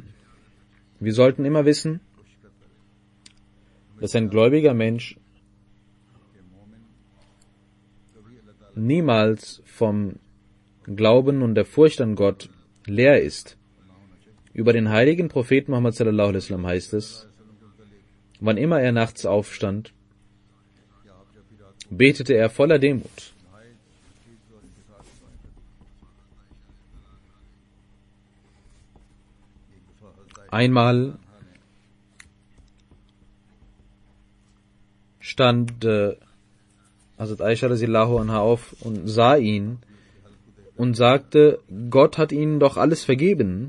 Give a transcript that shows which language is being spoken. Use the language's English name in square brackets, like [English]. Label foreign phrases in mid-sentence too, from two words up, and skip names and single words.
[German] Wir sollten immer wissen, dass ein gläubiger Mensch niemals vom Glauben und der Furcht an Gott leer ist. Über den heiligen Propheten Muhammad [Arabic] صلى الله عليه وسلم [German] heißt es, wann immer er nachts aufstand, betete er voller Demut. Einmal stand Hazrat Aisha [Arabic] رضي الله عنها [German] auf und sah ihn und sagte, Gott hat ihnen doch alles vergeben.